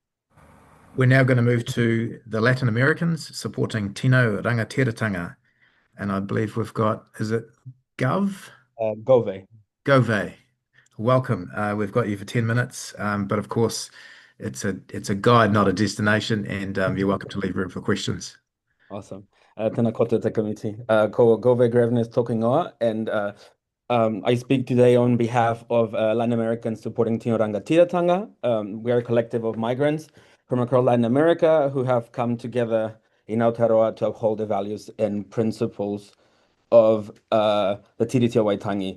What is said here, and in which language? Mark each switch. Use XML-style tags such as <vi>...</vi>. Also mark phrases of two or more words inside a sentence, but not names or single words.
<en>We're now going to move to the Latin Americans supporting Tino Rangatiratanga. And I believe we've got, is it Gove? Gove. Gove. Welcome. We've got you for 10 minutes, but of course, it's a guide, not a destination, and you're welcome to leave room for questions. Awesome.</en> <mi>Tēnā koutou te committee.</mi> <en>Ko Gove Greveness talking oa, and I speak today on behalf of Latin Americans supporting Tino Rangatiratanga. We are a collective of migrants from across Latin America who have come together in Aotearoa to uphold the values and principles of the TeAo Waitangi.</en>